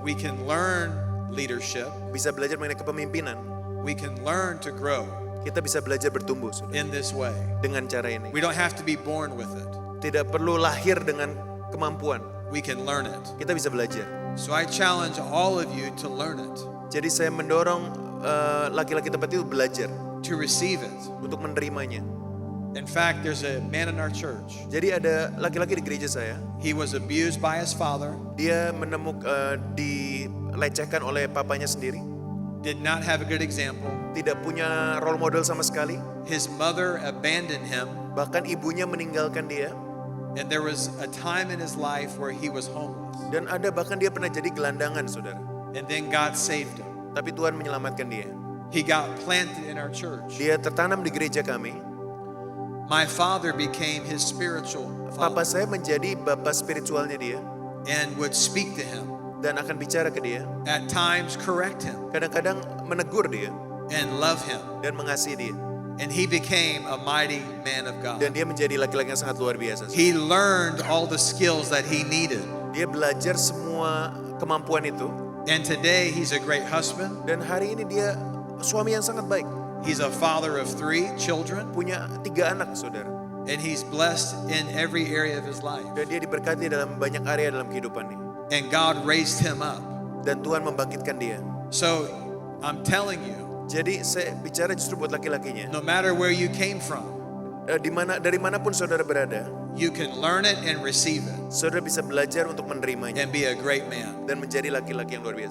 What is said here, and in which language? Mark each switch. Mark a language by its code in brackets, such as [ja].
[en] We can learn leadership. [id] Bisa belajar mengenai kepemimpinan. [en] We can learn to grow [id] Kita bisa belajar bertumbuh saudara, [en] in this way. [id] dengan cara ini. [en] We don't have to be born with it. [id] Tidak perlu lahir dengan kemampuan. [en] We can learn it. [id] Kita bisa belajar. [en] So I challenge all of you to learn it, [id] Jadi saya mendorong laki-laki tempat itu belajar [en] to receive it. [id] untuk menerimanya. [en] In fact, there's a man in our church. [id] Jadi ada laki-laki di gereja saya, [en] He was abused by his father, [id] dia dilecehkan oleh papanya sendiri, [en] did not have a good example. [id] tidak punya role model sama sekali, [en] His mother abandoned him, [id] bahkan ibunya meninggalkan dia, [en] and there was a time in his life where he was homeless. [id] dan ada bahkan dia pernah jadi gelandangan saudara. [en] And then God saved him. [id] Tapi Tuhan menyelamatkan dia. [en] He got planted in our church. [id] Dia tertanam di gereja kami. [en] My father became his spiritual [id] Papa saya menjadi bapak spiritualnya dia. [en] and would speak to him, [id] dan akan bicara ke dia, [en] at times correct him, [id] kadang-kadang menegur dia [en] and love him. [id] dan mengasihi dia. [en] And he became a mighty man of God. [id] Dan dia menjadi laki-laki yang sangat luar biasa. [en] He learned all the skills that he needed. [id] Dia belajar semua kemampuan itu, [en] And today he's a great husband. [id] dan hari ini dia suami yang sangat baik. [en] He's a father of 3 children. [id] Punya 3 anak, saudara. [en] And he's blessed in every area of his life. [id] Dan dia diberkati dalam banyak area dalam kehidupannya. [en] And God raised him up. [id] Dan Tuhan membangkitkan dia. [en] So I'm telling you, [id] Jadi saya bicara justru buat laki-lakinya. [en] no matter where you came from, [id] Dari manapun saudara berada, [en] you can learn it and receive it [id] saudara bisa belajar untuk menerimanya [en] and be a great man. [id] dan menjadi laki-laki yang luar biasa.